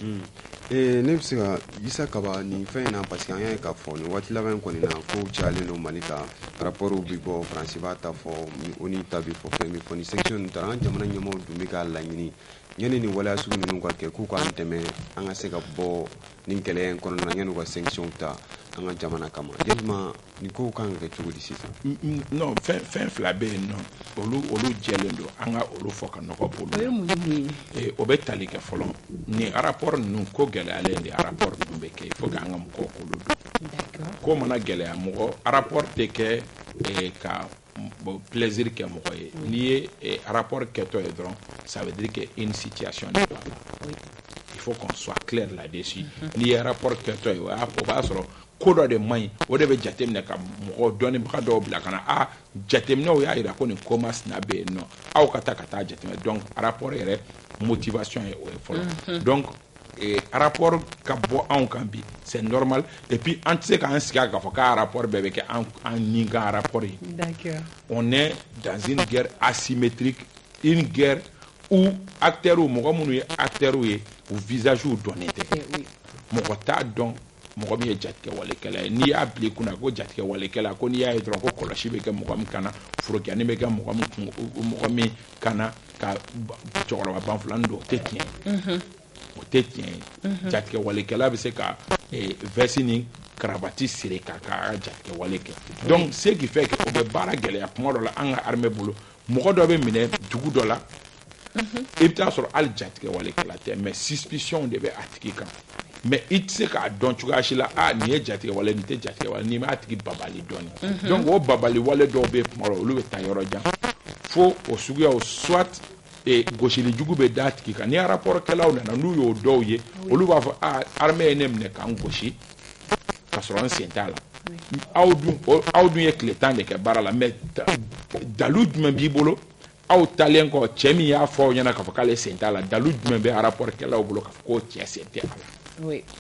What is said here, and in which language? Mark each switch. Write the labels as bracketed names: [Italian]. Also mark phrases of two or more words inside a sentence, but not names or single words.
[Bambara] Ne bɛ se ka Isa Kaba nin fɛn in na parce que an y'a ye k'a fɔ nin waati laban in kɔni na kow cayalen don Mali kan rapportw bɛ bɔ France b'a ta fɔ ONU ta bɛ fɔ fɛn min fɔ ni section ninnu taara an jamana ɲɛmɔgɔw dun bɛ k'a laɲini yani ni wala sugu ninnu ka kɛ k'u k'an dɛmɛ an ka se ka bɔ nin gɛlɛya in kɔnɔna na yan'u ka sanction ta an ka jamana kama yalima nin kow kan ka kɛ cogo di sisan non fɛn fila bɛ yen nɔ olu jɛlen don an ka olu fɔ ka nɔgɔ bolo o bɛ tali kɛ fɔlɔ ni rapport ninnu ko gɛlɛyalen de rapport ninnu bɛ kɛ [French] il faut que [Bambara] an ka mɔgɔw k'olu dɔn ko mana gɛlɛya mɔgɔ rapport tɛ kɛ ka plaisir kɛ mɔgɔ ye n'i ye rapport kɛtɔ ye dɔrɔn [French] ça veut dire que une situation n'est pas là il faut qu'on soit clair là-dessus [Bambara] n'i ye rapport kɛtɔ ye o b'a sɔrɔ ko dɔ de man ɲi o de bɛ jateminɛ ka mɔgɔ dɔnnibaga dɔw bila ka na jateminɛw y'a jira ko nin ko masina bɛ yen nɔ aw ka taa jateminɛ donc rapport yɛrɛ motivation ye o ye fɔlɔ donc rapport ka bɔ anw kan bi [French] c'est normal et puis [Bambara] an tɛ se k'an sigi k'a fɔ k'a rapport bɛɛ bɛ kɛ an ni ka rapport ye [French] on est dans une guerre asymétrique une guerre où acteurs [Bambara] mɔgɔ minnu ye acteurs ye u visage dɔnnen tɛ mɔgɔ t'a dɔn mɔgɔ min ye jatigɛ walekɛla ye n'i y'a bila i kunna ko jatigɛ walekɛla ko n'i y'a ye dɔrɔn ko kɔlɔsi bɛ kɛ mɔgɔ min kana forokiyani bɛ kɛ mɔgɔ min kana ka cɛkɔrɔba banfulani don o tɛ tiɲɛ o tɛ tiɲɛ ye jatigɛ walekɛla bɛ se ka vɛsi ni karavati siri k'a ka jatigɛ wale kɛ [French] donc ce qui fait que [Bambara] o bɛ baara gɛlɛya kuma dɔ la an ka armée bolo mɔgɔ dɔ bɛ minɛ dugu dɔ la i bɛ taa sɔrɔ hali jatigɛ walekɛla tɛ [French] mais suspicion [Bambara] de bɛ a tigi kan mais i tɛ se k'a dɔn cogoya si la nin ye jatigɛ wale nin tɛ jatigɛ wale n'i m'a tigi babali dɔɔni donc o babali wale dɔw bɛ kuma dɔ olu bɛ taa yɔrɔ jan fo o suguyaw soit gosili jugu bɛ da tigi kan ni rapport kɛlaw nana n'u y'o dɔw ye olu b'a fɔ armée ye ne minɛ k'an gosi ka sɔrɔ n sen t'a la aw dun ye tile 10 de kɛ baara la mais dalu jumɛn b'i bolo aw talen kɔ cɛ min y'a fɔ aw ɲɛna k'a fɔ k'ale sen t'a la dalu jumɛn bɛ rapport kɛlaw bolo k'a fɔ k'o cɛ sen tɛ a la